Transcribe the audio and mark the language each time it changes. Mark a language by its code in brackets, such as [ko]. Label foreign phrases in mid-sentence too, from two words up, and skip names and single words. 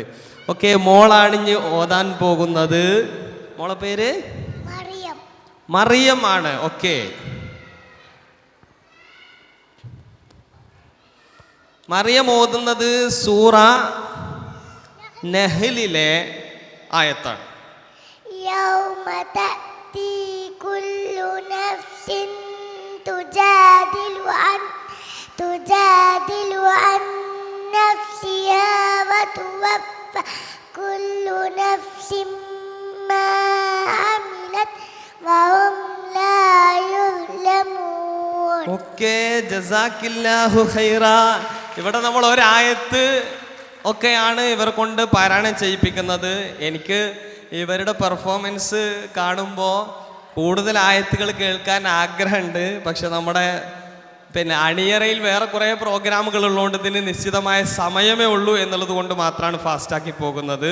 [ml] ഓക്കെ, മോളാണിഞ്ഞ് ഓതാൻ പോകുന്നത്. മോളെ പേര്? മറിയം ആണ്. ഓക്കെ, മറിയം ഓതുന്നത് സൂറ നഹ്ലിലെ ആയത്താണ്. [ar] تأتي كل نفس تجادل عن نفسها وتوفى كل نفس ما عملت وهم لا يظلمون. [ml] ഓക്കേ, [ar] جزاك الله خير. [ml] ഇവിടെ നമ്മൾ ഒരായത്ത് ഒക്കെയാണ് ഇവർ കൊണ്ട് പാരായണം ചെയ്യിപ്പിക്കുന്നത്. എനിക്ക് ഇവരുടെ പെർഫോമൻസ് കാണുമ്പോൾ കൂടുതൽ ആയത്തുകൾ കേൾക്കാൻ ആഗ്രഹമുണ്ട്. പക്ഷെ നമ്മുടെ അണിയറയിൽ വേറെ കുറേ പ്രോഗ്രാമുകൾ ഉള്ളതുകൊണ്ട് ഇതിന് നിശ്ചിതമായ സമയമേ ഉള്ളൂ എന്നുള്ളത് കൊണ്ട് മാത്രമാണ് ഫാസ്റ്റാക്കി പോകുന്നത്.